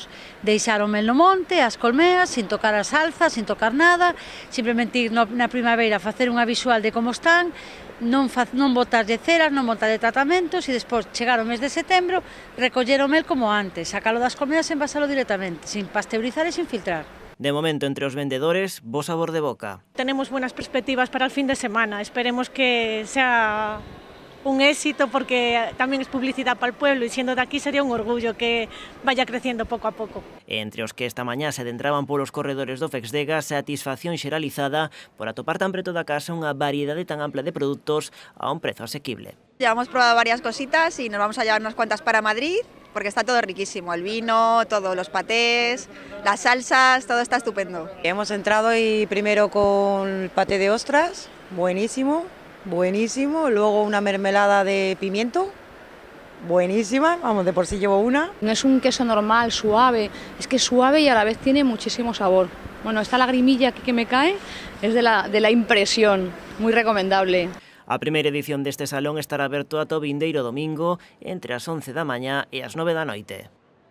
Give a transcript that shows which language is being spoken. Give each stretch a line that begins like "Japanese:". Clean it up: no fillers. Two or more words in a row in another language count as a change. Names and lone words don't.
Galician: Deixar o mel no monte, as colmeas, sin tocar as alzas, sin tocar nada, simplemente ir na primavera a facer unha visual de como están, non botarlle ceras, non botarlle tratamentos e despois chegar o mes de setembro, recoller o mel como antes, sacalo das colmeas e envasalo directamente, sin pasteurizar e sin filtrar. De momento, entre os vendedores, bo sabor de boca.
Spanish: Tenemos buenas perspectivas para el fin de semana. Esperemos que sea un éxito porque también es publicidad para el pueblo y siendo de aquí sería un orgullo que vaya creciendo poco a poco.
Galician: Entre os que esta mañá se adentraban polos corredores do Fexdega, satisfacción xeralizada por atopar tan preto da casa unha variedade tan ampla de produtos a un prezo asequible.
Spanish: Ya hemos probado varias cositas y nos vamos a llevar unas cuantas para Madrid porque está todo riquísimo, el vino, todos los patés, las salsas, todo está estupendo. Hemos entrado y primero con el paté de ostras, buenísimo, buenísimo, luego una mermelada de pimiento, buenísima, vamos, de por sí llevo una. No es un queso normal, suave, es que es suave y a la vez tiene muchísimo sabor. Bueno, esta lagrimilla aquí que me cae es de la impresión, muy recomendable.
Galician: A primeira edición deste salón estará aberto ata o vindeiro domingo entre as 11 da mañá e as 9 da noite.